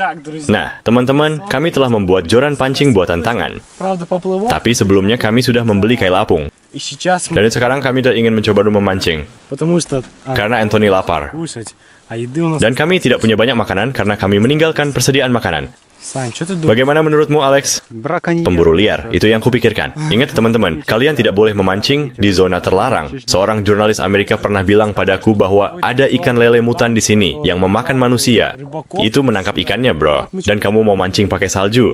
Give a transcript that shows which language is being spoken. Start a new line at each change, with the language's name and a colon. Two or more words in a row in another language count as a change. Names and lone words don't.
Indonesian: Nah, teman-teman, kami telah membuat joran pancing buatan tangan. Tapi sebelumnya kami sudah membeli kail apung. Dan sekarang kami ingin mencoba memancing. Karena Anthony lapar. Dan kami tidak punya banyak makanan karena kami meninggalkan persediaan makanan.
Russian: Сань, что ты думаешь?
Indonesian: Bagaimana menurutmu, Alex?
Russian: Браконьер.
Indonesian: Pemburu liar, itu yang kupikirkan. Ingat teman-teman, kalian tidak boleh memancing di zona terlarang. Seorang jurnalis Amerika pernah bilang padaku bahwa ada ikan lele mutan di sini yang memakan manusia. Itu menangkap ikannya, bro. Dan kamu mau mancing pakai salju.